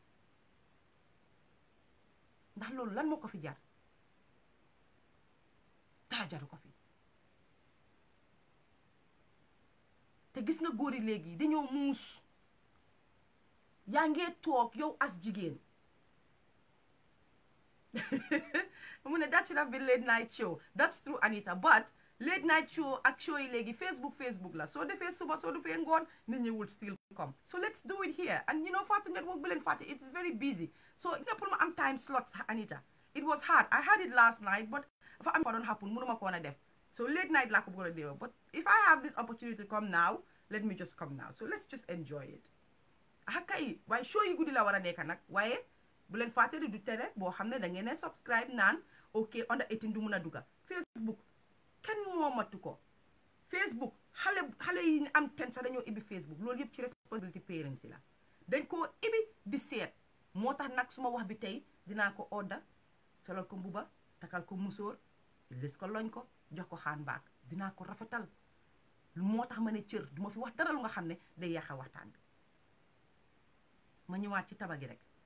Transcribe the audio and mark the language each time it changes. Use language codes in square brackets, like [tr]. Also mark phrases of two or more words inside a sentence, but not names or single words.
[wo] ndax loolu lan moo ko fi jar daa jaru ko fi te gis nga góor yi léegi dañoo muus yaa ngee toog yow as jigéen mu ne [en] that should have been late night show that's true Anita but late night show [wo] ak show yi léegi Facebook la soo defee suba soo defee ngoon nit ñi [en] will still come so let's do it here and you know Fatu Network [wo] bi leen fàtte [en] it is very busy so [wo] nga pour ma am [en] time slots Anita it was hard I had it last night but [wo] dafa am fa doon happen mënuma ko woon a def [en] so late night [wo] laa ko bëggoon a def [en] but if I have this opportunity to come now let me just come now so let's just enjoy it [wo] kay waaye show yi guddi la war a nekk nag waaye bu leen fàtte du tere boo xam ne da ngeen ne subscribe naan ok under 18 du mun a dugga Facebook kenn moomatu ko Facebook xale yi am ten sax dañoo ibbi Facebook loolu yëpp ci responsibility parents yi la dañ koo ibbi di seet moo tax nag suma wax bi tey dinaa ko odda solal ko mbuba takal ko musóor lis ko loñ ko jox ko xaan baak dinaa ko rafetal lu moo tax ma ne cër duma fi wax dara lu nga xam ne day yàqa waxtaan bi ma ñëwaat ci taba gi rek